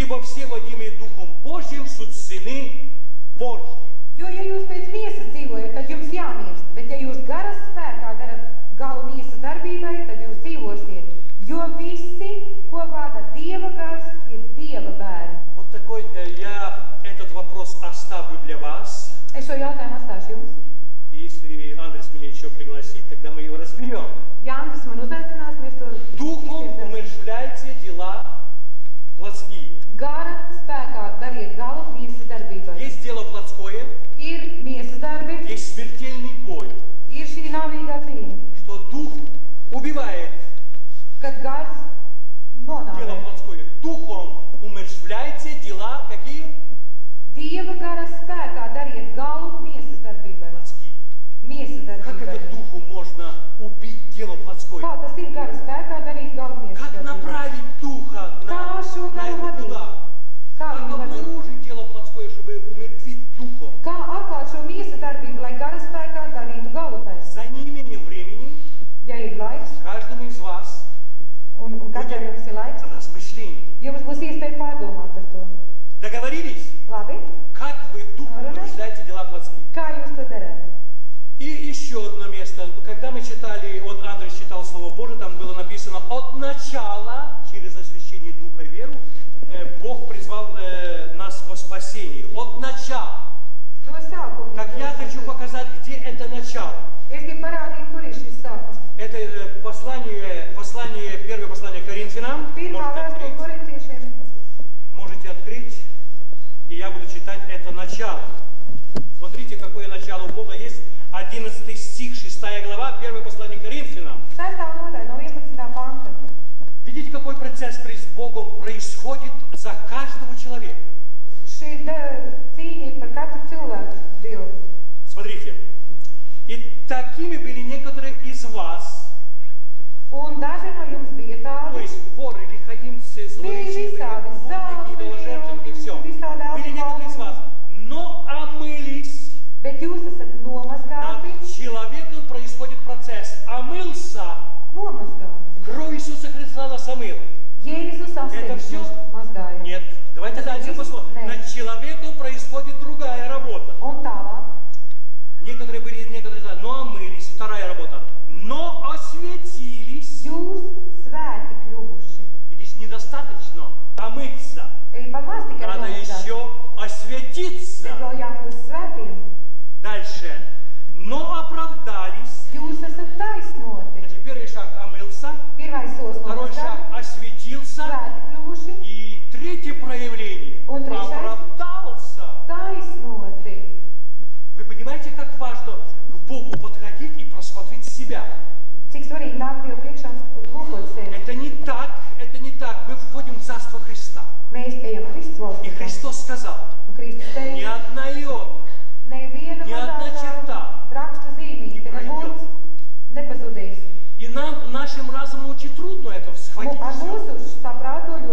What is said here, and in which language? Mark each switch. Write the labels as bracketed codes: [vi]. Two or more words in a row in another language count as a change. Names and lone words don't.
[ru] все, водимые Духом Божьим, суть сыны Божьи. [lv] Jo, ja jūs pēc miesas dzīvojat, tad jums jāmirst, bet ja jūs garas spēkā darat galu miesas darbībai, tad jūs dzīvosiet. Jo visi, ko vada Dieva gars, ir Dieva bērni. [ru] Вот такой я этот вопрос оставлю для вас. [lv] Es šo jautājumu atstāšu jums. [ru] И если Андрес меня еще пригласит, тогда мы его разберем. [lv] Ja Andris man uzaicinās, mēs to [ru] Духом [lv] iztirzēsim. [ru] умерщвляйте дела плотские. [lv] Gara spēkā dariet galu miesas darbībai. [ru] Есть дело плотское, [lv] Ir miesas darbi, [ru] есть смертельный бой, [lv] ir šī nāvīgā cīņa, [ru] что дух убивает [lv] kad gars [ru] дело [lv] nonāvē. [ru] плотское. Духом умерщвляйте дела какие? [lv] Dieva gara spēkā dariet galu miesas darbībai. [ru] Плотские. [lv] Miesas [ru] Как это [lv] darbībai. [ru] духу можно убить дело плотское? [lv] Kā tas ir gara spēkā darīt galu miesas [ru] Как [lv] darbībai? [ru] направить духа на [lv] garu [ru] это [lv] vadīt? [ru] туда? [lv] Kā [ru] Как [lv] viņu vadīt? [ru] обнаружить дело плотское, чтобы умертвить духом? [lv] Kā atklāt šo miesas darbību, lai gara spēkā darītu galu tai? [ru] За неимением времени [lv] Ja ir laiks, [ru] каждому из вас [lv] un katram jums ir laiks, [ru] размышлений. [lv] jums būs iespēja pārdomāt par to. [ru] Договорились? [lv] Labi? [ru] Как вы духом умерщвляете дела плотские? [lv] Kā jūs to darāt? [ru] И еще одно место. Когда мы читали, вот Андрей читал Слово Божие, там было написано: от начала, через освящение Духа веру, Бог призвал нас о спасении. От начала. [lv] No sākuma. [ru] Так я хочу показать, где это начало. [lv] Es gribu parādīt, kur ir šis sākums. [ru] Это первое послание Коринфянам. [lv] Pirmā vēstule korintiešiem. [ru] Можете открыть, и я буду читать это начало. Смотрите, какое начало у Бога есть. 11 стих, 6 глава, первое послание Коринфянам. [lv] 6. nodaļa no 11. panta. [ru] Видите, какой процесс с Богом происходит за каждого человека? [lv] Šī cīņa ir par katru cilvēku Dievu. [ru] Смотрите. И такими были некоторые из вас, [lv] Un daži no jums bija [ru] то [lv] tādi, [ru] есть воры, лихаимцы, злоречивые, [lv] visādi [ru] блудники, идоложертвенники, все. [lv] visādi [ru] Были некоторые из вас, но омылись. [lv] bet jūs esat nomazgāti, [ru] Над человеком происходит процесс. Омылся. [lv] nomazgāti. [ru] Кровь Иисуса Христа нас омыла. [lv] Jēzus [ru] Это [lv] asins [ru] все? [lv] mūs mazgāja. [ru] Нет. Давайте дальше посмотрим. Нет. Над человеком происходит другая работа. [lv] Un tālāk, [ru] Некоторые были, некоторые, но омылись. Вторая работа. Но осветились. [lv] jūs svēti kļuvuši. [ru] Здесь недостаточно омыться. [lv] Ir pamaz tikai [ru] Надо [lv] nomazgāt, [ru] еще осветиться. [lv] bet vēl jākļūst svētiem. [ru] Дальше. Но оправдались. [lv] Jūs esat taisnoti. [ru] Значит, первый шаг омылся. [lv] Pirmais solis [ru] Второй шаг [lv] nomazgāt, [ru] осветился. [lv] svēti kļuvuši, [ru] И третье проявление. Он трещает. Оправдался. [lv] taisnoti. [ru] Вы понимаете, как важно к Богу подходить и просмотреть себя? [lv] Cik svarīgi nāk Dievu priekšā un lūkot sevi. [ru] Это не так. Мы входим в Царство Христа. [lv] Mēs ejam Kristus [ru] И [lv] valstī. [ru] Христос сказал: [lv] Un Kristus [ru] ни [lv] teica, [ru] одна йота [lv] neviena [ru] Ни одна черта [lv] mazākā rakstu [ru] не [lv] zīmīte [ru] пройдет. [lv] nebūs nepazudīs. [ru] И нам, нашим разумом очень трудно это схватить. [lv] Ar [ru] всё. [lv] mūsu saprātu